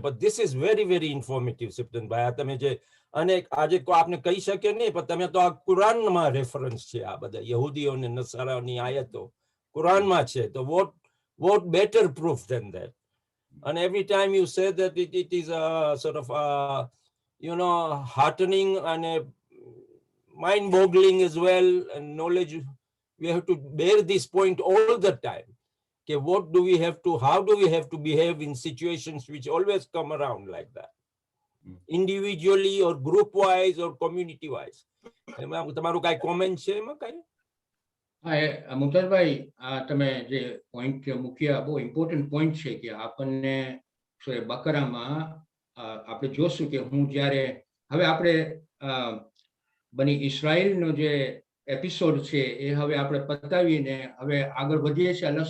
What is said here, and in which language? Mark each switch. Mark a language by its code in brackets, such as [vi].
[gu] પણ [en] this is very very informative [gu] સિપ્તનભાઈ. આ તમે જે અને આજે આપણે કહી શકીએ નહીં, પણ તમે તો આ કુરાનમાં રેફરન્સ છે. આ બધા યહૂદીઓ ને નસારાની આયતો કુરાનમાં છે. [en] તો what better proof than that? And every time you say that it is a sort of you know heartening and mind-boggling as well, and knowledge. We have to bear this point all the time. Okay, how do we have to behave in situations which always come around like that, individually or group wise or community wise? [gu] તમારું કાઈ comment છે એમાં કાઈ? મુમતાઝભાઈ, તમે જે point મૂક્યા બહુ important point છે કે આપણને બકરામાં આપણે જોશું કે હું જ્યારે હવે આપણે બની ઇસ્રાયેલનો જે એપિસોડ છે એ હવે આપણે પતાવીને હવે આગળ વધીએ છીએ.